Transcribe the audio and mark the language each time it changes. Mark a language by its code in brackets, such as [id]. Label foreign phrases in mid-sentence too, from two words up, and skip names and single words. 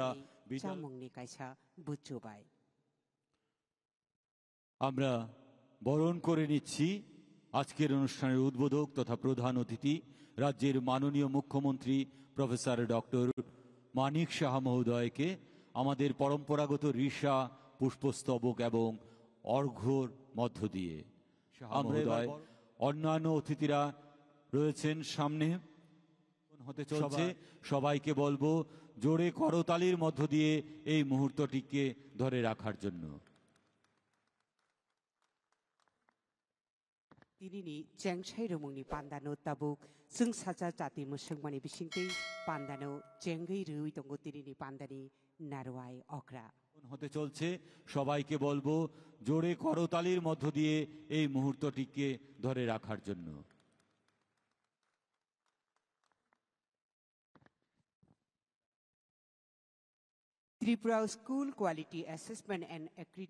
[bn] আমরা বরণ করে নিচ্ছি আজকের অনুষ্ঠানের উদ্বোধক তথা প্রধান অতিথি রাজ্যের মাননীয় মুখ্যমন্ত্রী প্রফেসর ডক্টর মানিক সাহা মহোদয়কে আমাদের পরম্পরাগত ঋষা পুষ্পস্তবক এবং অর্ঘ্যর মধ্য দিয়ে। মহোদয় অন্যান্য অতিথিরা রয়েছেন সামনে, হতে চলছে। সবাইকে বলবো জোরে করতালির মধ্য দিয়ে এই মুহূর্তটিকে ধরে রাখার জন্য। [trp] दिनैनि जेंसाइ रोमुंनि पान्दानो ताबुक जों साजा जाति मुसुंमानि बिसिंतै पान्दानो जेंगै रुइ दंगो दिनैनि पान्दानि नारवाय अग्रा [bn] হতে চলছে। সবাইকে বলবো জোরে করতালির মধ্য দিয়ে এই মুহূর্তটিকে ধরে রাখার জন্য। [en] Tripura School Quality Assessment and Accreditation